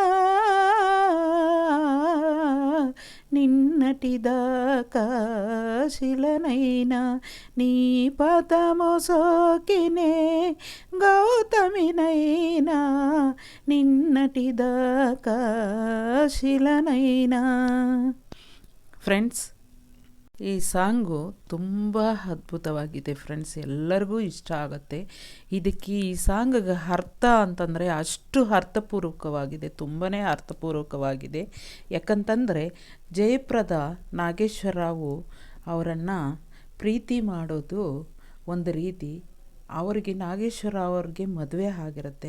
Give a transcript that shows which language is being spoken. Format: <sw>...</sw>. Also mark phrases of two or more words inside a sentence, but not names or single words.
<te>నిన్నటిదాకా శిలనైనా నీ పదము సోకినే గౌతమినైనా, నిన్నటిదాకా శిలనైనా.</te> <kn>ಫ್ರೆಂಡ್ಸ್, ಈ ಸಾಂಗು ತುಂಬ ಅದ್ಭುತವಾಗಿದೆ ಫ್ರೆಂಡ್ಸ್, ಎಲ್ಲರಿಗೂ ಇಷ್ಟ ಆಗುತ್ತೆ. ಇದಕ್ಕೆ ಈ ಸಾಂಗಿಗೆ ಅರ್ಥ ಅಂತಂದರೆ ಅಷ್ಟು ಅರ್ಥಪೂರ್ವಕವಾಗಿದೆ, ತುಂಬಾ ಅರ್ಥಪೂರ್ವಕವಾಗಿದೆ. ಯಾಕಂತಂದರೆ ಜಯಪ್ರದಾ ನಾಗೇಶ್ವರರಾವು ಅವರನ್ನು ಪ್ರೀತಿ ಮಾಡೋದು ಒಂದು ರೀತಿ, ಅವರಿಗೆ ನಾಗೇಶ್ವರರಾವ್ ಅವ್ರಿಗೆ ಮದುವೆ ಆಗಿರುತ್ತೆ.</kn>